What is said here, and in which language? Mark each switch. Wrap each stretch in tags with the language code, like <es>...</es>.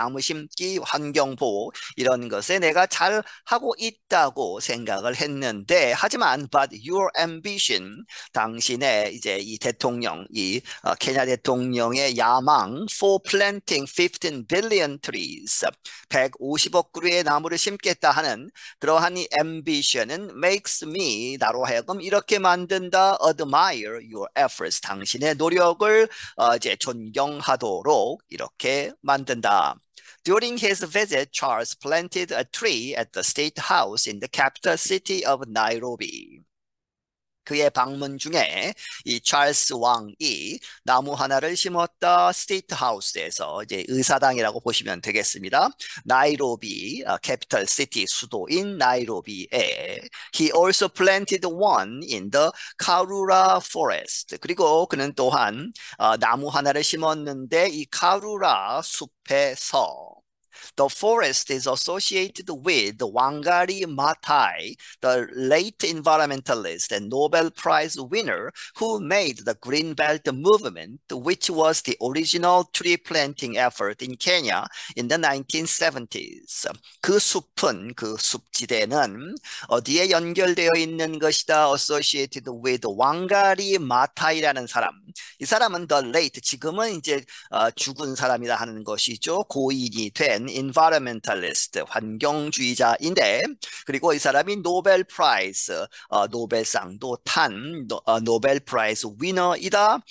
<ko>나무 심기, 환경 보호 이런 것에 내가 잘 하고 있다고 생각을 했는데, 하지만</ko> <en>but your ambition,</en> <ko>당신의 이제 이 대통령, 이 케냐 대통령의 야망</ko> <en>for planting 15 billion trees,</en> <ko>150억 그루의 나무를 심겠다 하는 그러한 이 ambition은</ko> <en>makes me,</en> <ko>나로 하여금 이렇게 만든다.</ko> <en>admire your efforts,</en> <ko>당신의 노력을 이제 존경하도록 이렇게 만든다.</ko> <en>During his visit, Charles planted a tree at the state house in the capital city of Nairobi.</en> <ko>그의 방문 중에 이 찰스 왕이 나무 하나를 심었다. 스테이트 하우스에서, 이제 의사당이라고 보시면 되겠습니다. 나이로비, 캐피털 시티, 수도인 나이로비에.</ko> <en>He also planted one in the Karura forest.</en> <ko>그리고 그는 또한 나무 하나를 심었는데 이 카루라 숲에서.</ko> <en>The forest is associated with Wangari Maathai, the late environmentalist and Nobel Prize winner who made the Green Belt movement, which was the original tree planting effort in Kenya in the 1970s.</en> <ko>그 숲은, 그 숲지대는 어디에 연결되어 있는 것이다?</ko> <en>Associated with</en> <ko>왕가리 마타이라는 사람. 이 사람은</ko> <en>the late,</en> <ko>지금은 이제 죽은 사람이다 하는 것이죠. 고인이 된 environmentalist, 환경주의자인데, 그리고 이 사람이 노벨 프라이즈, 노벨상도 탄 노벨 프라이즈 위너이다.</ko>